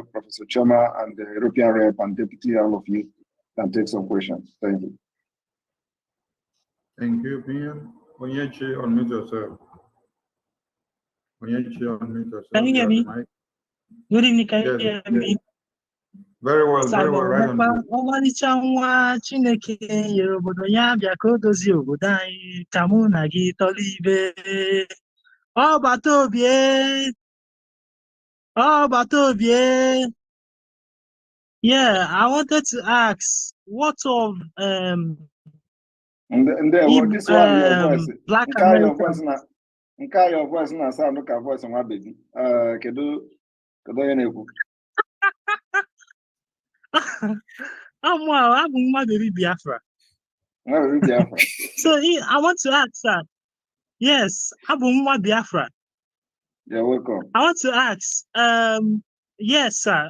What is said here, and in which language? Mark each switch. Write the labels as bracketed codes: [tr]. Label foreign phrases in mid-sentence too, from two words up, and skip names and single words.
[en] Professor Choma and the European rep and deputy, all of you can take some questions. Thank you. Thank you, PM. Onyechi, unmute yourself. Onyechi, unmute yourself. Can you hear me? Good evening, can you Yes, hear yes. me? Very well, right on. [ig] Ọmalịcha nwa Chineke nyere obodo ya bịa ka o dozie obodo anyị ka mụ na gị tọrọ ibe. Ọbata obie, ọbata obie. [en] Yeah, I wanted to ask, what of this one, your voice. Black American? Your voice na sound look at voice nwa baby. [ig] Kedu onye na-ekwu? [en] I'm nwa baby Biafra. So I want to ask, sir. Yes, I'm nwa Biafra. You're welcome. I want to ask, yes, sir.